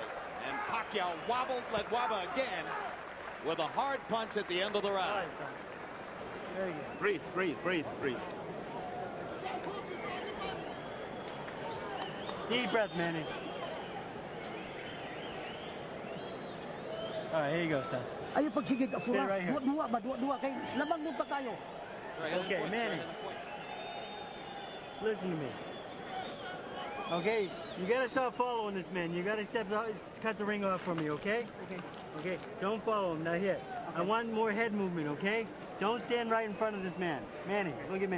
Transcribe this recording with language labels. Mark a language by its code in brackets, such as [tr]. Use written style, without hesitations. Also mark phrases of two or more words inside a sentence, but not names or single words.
[en] And Pacquiao wobbled Ledwaba again with a hard punch at the end of the round. Breathe. Deep breath, Manny. All right, here you go, son. Ayo pagsigig ako Stay right here. Dua kay lamang nung tayo. Okay, Manny. Listen to me. Okay, you gotta stop following this man. You gotta cut the ring off from me, okay? Okay, don't follow him, not yet. I want more head movement, okay? Don't stand right in front of this man. Manny, look at me.